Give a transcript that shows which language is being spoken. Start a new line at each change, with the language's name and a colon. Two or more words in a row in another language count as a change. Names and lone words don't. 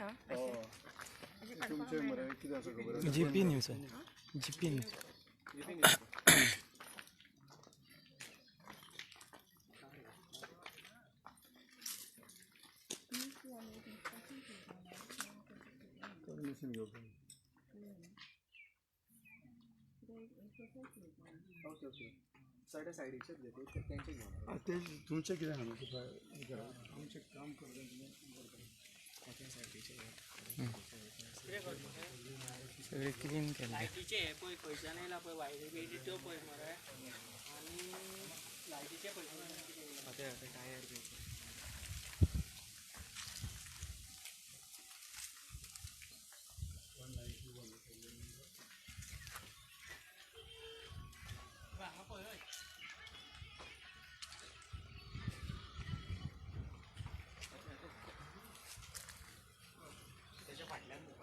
Marathi: तुमचे मरे किती असं खबर जीपी न्यूज आहे जीपी न्यूज परमिशन घेऊ ओके ओके सायडीचेच घेतो त्यांचे घेऊन ते तुमचे किती आमचे काम करता सगळे क्लीन केले
Konkani: लायटीचे पळय खंयच्यान येयला पळय वायरी त्यो पळय मरे आनी लायटीचे पळय टायर बी हांगा पळय तेच्या फाटल्यान